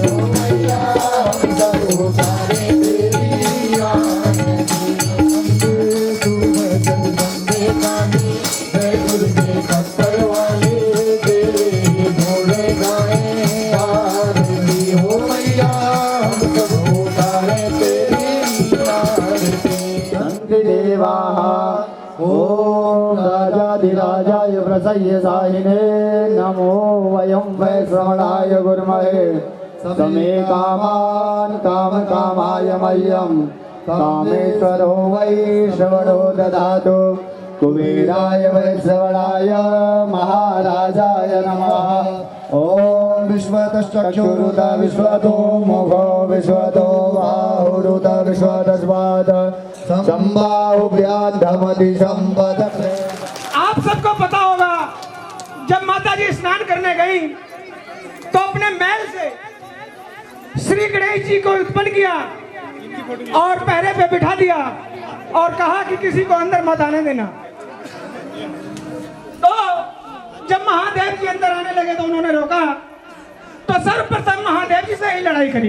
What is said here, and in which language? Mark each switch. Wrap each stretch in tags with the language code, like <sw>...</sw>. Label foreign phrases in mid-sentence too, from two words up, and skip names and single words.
<hi>ओ मैया हम सब उतारे तेरी आरती तू है जगदम्बे काली जय दुर्गे खप्पर वाली तेरे ही घोड़े गाए आरती ओ मैया हम सब उतारे तेरी आरती देवा</hi> <sa>ओम राजाधिराजाय प्रसह्य साहिने नमो वयं वैश्रवणाय गुरुमहे समे कामान् काम कामाय मह्यं कामेश्वरो वैश्रवणो ददातु कुबेराय वैश्रवणाय महाराजाय नमः ओम विश्वतश्चक्षुरुत विश्वतो मुखो विश्वतो बाहुरुत विश्वतस्वाद संबाहुभ्याद्धमति संपद।</sa> <hi>आप सबको पता होगा जब माता जी स्नान करने गई तो अपने महल से श्री गणेश जी को उत्पन्न किया और पहरे पे बिठा दिया और कहा कि किसी को अंदर मत आने देना। तो जब महादेव जी अंदर आने लगे तो उन्होंने रोका तो सर्वप्रथम महादेव जी से ही लड़ाई करी।</hi>